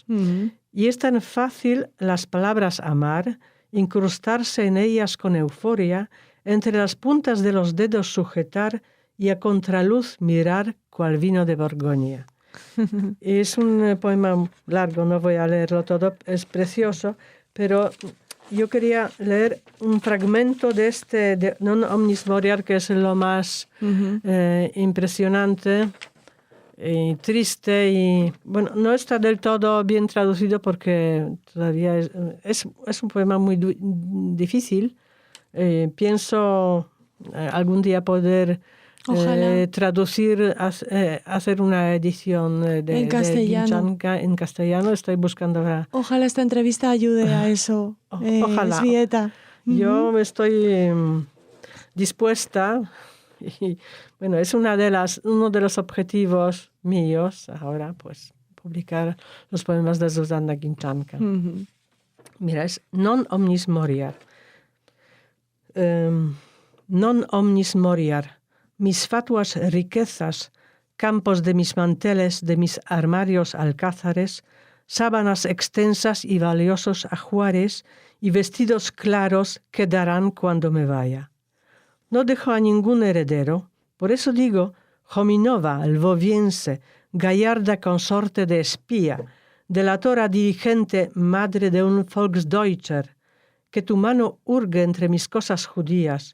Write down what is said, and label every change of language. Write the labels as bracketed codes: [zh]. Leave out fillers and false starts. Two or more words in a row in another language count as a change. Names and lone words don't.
[es] Y es tan fácil las palabras amar, incrustarse en ellas con euforia, entre las puntas de los dedos sujetar y a contraluz mirar cual vino de Borgoña. Es un poema largo, no voy a leerlo todo, es precioso, pero yo quería leer un fragmento de Non omnis moriar, que es lo más impresionante y triste, y bueno, no está del todo bien traducido porque todavía es un poema muy difícil. Pienso algún día poder traducir, hacer una edición en castellano. En castellano. Estoy buscando ahora. Ojalá esta entrevista ayude a eso. Ojalá. Elżbieta. Yo estoy dispuesta, y bueno, es uno de los objetivos míos ahora, pues, publicar los poemas de Zsuzsanna Ginczanka. Mira, es non omnis moriar. Non omnis moriar. Mis fatuas riquezas, campos de mis manteles, de mis armarios alcázares, sábanas extensas y valiosos ajuares y vestidos claros quedarán cuando me vaya. No dejo a ningún heredero, por eso digo, Jominova, lvoviense, gallarda consorte de espía, delatora dirigente, madre de un Volksdeutscher, que tu mano hurgue entre mis cosas judías.